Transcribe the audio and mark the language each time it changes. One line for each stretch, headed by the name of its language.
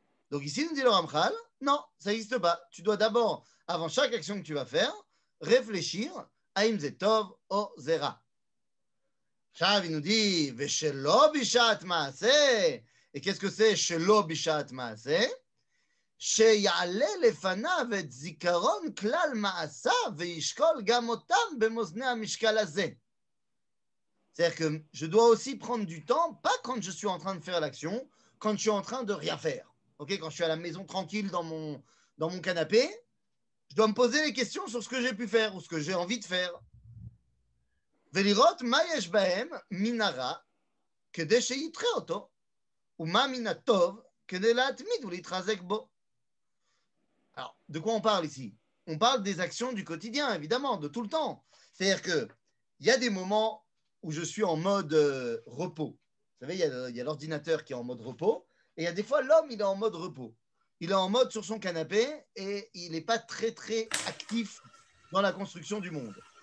French: Donc ici, nous dit le Ramchal, non, ça n'existe pas. Tu dois d'abord, avant chaque action que tu vas faire, réfléchir à
Hebrew: Im Zetov o Zera.
French: Chav, il nous dit,
Hebrew: Veshelo bishat maaseh.
French: Et qu'est-ce que c'est
Hebrew: Shelo bishat maaseh? שיעלה לפניו את זיכרון כלל מעשיו וישקול גם אותם במאזני המשקל הזה.
French: C'est-à-dire que je dois aussi prendre du temps, pas quand je suis en train de faire l'action, quand je suis en train de rien faire. Okay, quand je suis à la maison tranquille dans mon canapé, je dois me poser les questions sur ce que j'ai pu faire ou ce que j'ai envie de faire.
Hebrew: ולראות מה יש בהם מן הרע כדי שיתחה אותו, ומה מן הטוב כדי להתמיד ולהתחזק בו.
French: Alors, de quoi on parle ici? On parle des actions du quotidien, évidemment, de tout le temps. C'est-à-dire qu'il y a des moments où je suis en mode repos. Vous savez, il y a l'ordinateur qui est en mode repos, et il y a des fois, l'homme, il est en mode repos. Il est en mode sur son canapé, et il n'est pas très, très actif dans la construction du monde.